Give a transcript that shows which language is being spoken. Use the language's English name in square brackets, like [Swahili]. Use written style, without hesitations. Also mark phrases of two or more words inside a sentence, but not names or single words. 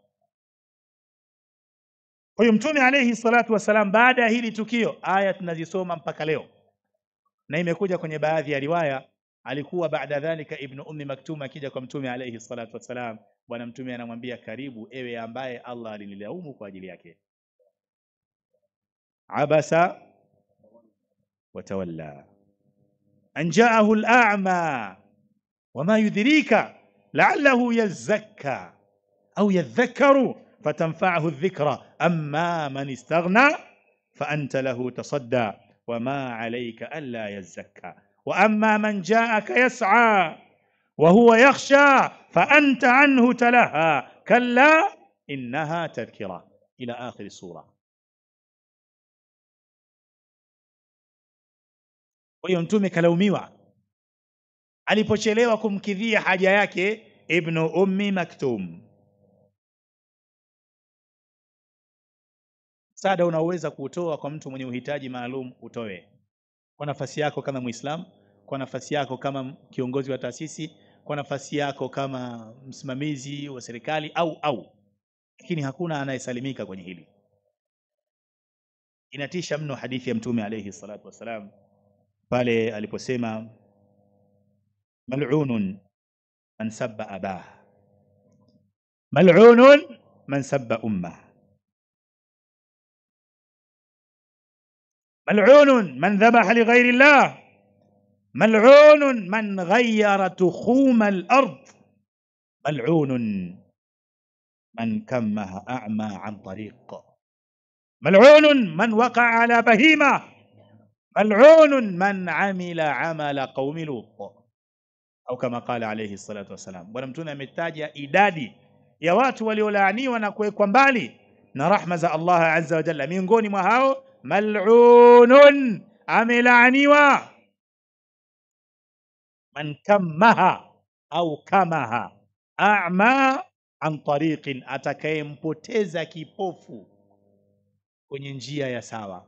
[Swahili] Kwa hiyo mtume [Arabic] عليه الصلاة والسلام, [Swahili] baada ya hili tukio, aya tunazisoma mpaka leo, na imekuja kwenye baadhi ya riwaya, alikuwa baada dhalika Ibn Ummi Maktum akija kwa mtume [Arabic] عليه الصلاة والسلام, [Swahili] bwana mtume anamwambia, karibu ewe ambaye Allah alinilaumu kwa ajili yake. [Arabic] عبس وتولى أن جاءه الأعمى وما يدريك لعله يزكى أو يذكر فتنفعه الذكرى أما من استغنى فأنت له تصدى وما عليك ألا يزكى وأما من جاءك يسعى وهو يخشى فأنت عنه تلهى كلا إنها تذكرة إلى آخر السورة. [Swahili] Kwa hiyo mtume kalaumiwa alipochelewa kumkidhia haja yake Ibn Ummi Maktum. Msaada unaweza kutoa kwa mtu mwenye uhitaji maalum, utoe kwa nafasi yako kama Muislam, kwa nafasi yako kama kiongozi wa taasisi, kwa nafasi yako kama msimamizi wa serikali lakini hakuna anayesalimika kwenye hili. Inatisha mno hadithi ya mtume [Arabic] عليه الصلاة والسلام [Swahili] pale aliposema, [Arabic] ملعون من سب أباه ملعون من سب أمه, ملعون من ذبح لغير الله ملعون من غير تخوم الأرض ملعون من كمه أعمى عن الطريق ملعون من وقع على بهيمة ملعون من عمل عمل قوم لوط, أو كما قال عليه الصلاة والسلام. [Swahili] Bwana mtume ametaja idadi ya watu waliolaaniwa na kuwekwa mbali na rahma za Allah [Arabic] عز وجل. [Swahili] Miongoni mwa hao mal'unun, amelaaniwa, [Arabic] من كمه أو كمه أعمى عن طريق, [Swahili] atakayempoteza kipofu kwenye njia ya sawa.